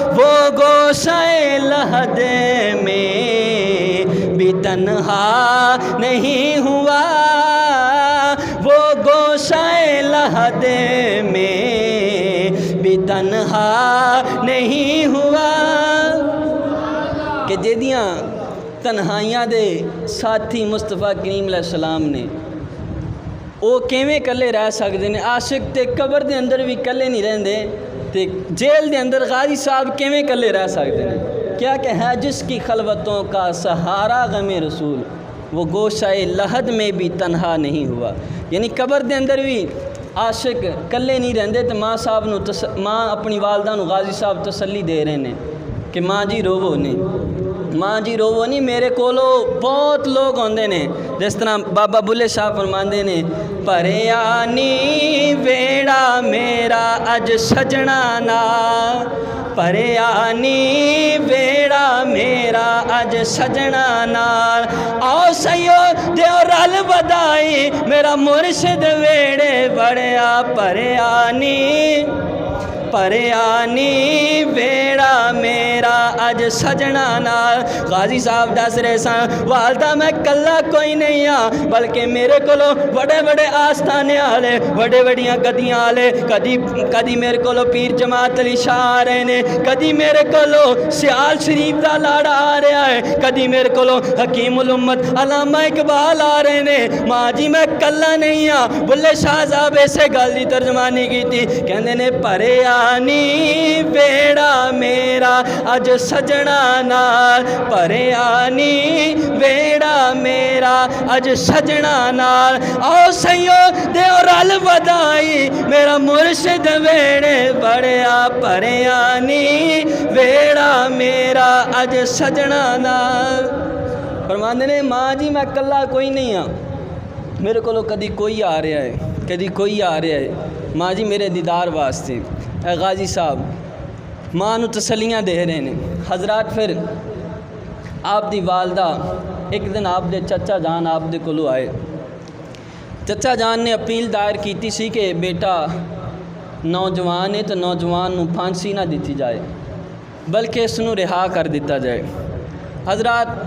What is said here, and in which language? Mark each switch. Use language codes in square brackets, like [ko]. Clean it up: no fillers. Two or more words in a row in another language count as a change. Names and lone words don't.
[ur] وہ گوشہ لحد میں بھی تنہا نہیں ہوا، وہ گوشہ لحد میں بھی تنہا نہیں ہوا، [pa] کہ جدیاں تنہائیاں دے ساتھی مصطفیٰ کریم علیہ السلام نے، وہ کیویں کلے رہ سکتے ہیں؟ عاشق تے قبر دے اندر بھی کلے نہیں رہندے، تے جیل دے اندر غازی صاحب کیویں کلے رہ سکتے ہیں؟ [ur] کیا کہ ہے جس کی خلوتوں کا سہارا غم رسول، وہ گوشہ لحد میں بھی تنہا نہیں ہوا۔ [pa] یعنی قبر دے اندر بھی عاشق کلے نہیں رہندے، تو ماں صاحب نو ماں اپنی والدہ نو غازی صاحب تسلی دے رہے ہیں کہ ماں جی روو نہیں، ماں جی روو نہیں، میرے کولو بہت لوگ ہوندے نے، جس طرح بابا بلے شاہ فرماندے نے پریانی ویڑا میرا اج سجنا نا، پریانی ویڑا میرا اج سجنا نال، آؤ سیو دیو رل بدائی میرا مرشد ویڑے بڑیا، پریانی پریانی ویڑا میرا اج سجنا نال۔ غازی صاحب دس رہے سن والدہ میں کلا کوئی نہیں ہاں، بلکہ میرے کولو بڑے بڑے آستانے والے، بڑے بڑیاں گدیاں والے، کدی میرے کولو پیر جماعت علی شاہ آ رہے نے، کدی میرے کولو سیال شریف دا لاڑا آ رہا ہے، کدی میرے کولو حکیم الامت علامہ اقبال آ رہے نے۔ ماں جی میں کلا نہیں ہاں۔ بلے شاہ صاحب ایسے گل دی ترجمانی کی تھی، کہندے نے پریانی ویڑا میرا اج سجنا نال، پریانی ویڑا میرا اج سجنا نال، آؤ سیو دیو رل بدائی میرا مرشد ویڑے بڑیا، پریانی ویڑا میرا اج سجنا نال۔ فرماندے نے ماں جی میں کلا کوئی نہیں ہاں، میرے کولو کدی کوئی آ رہا ہے، کدی کوئی آ رہا ہے، ماں جی میرے دیدار واسطے۔ اے غازی صاحب ماں نو تسلیاں دے رہے ہیں۔ حضرات پھر آپ دی والدہ ایک دن آپ دے چچا جان آپ دے کولو آئے، چچا جان نے اپیل دائر کیتی سی کہ بیٹا نوجوان ہے تو نوجوان نو پھانسی نہ دیتی جائے بلکہ اس نو رہا کر دیتا جائے۔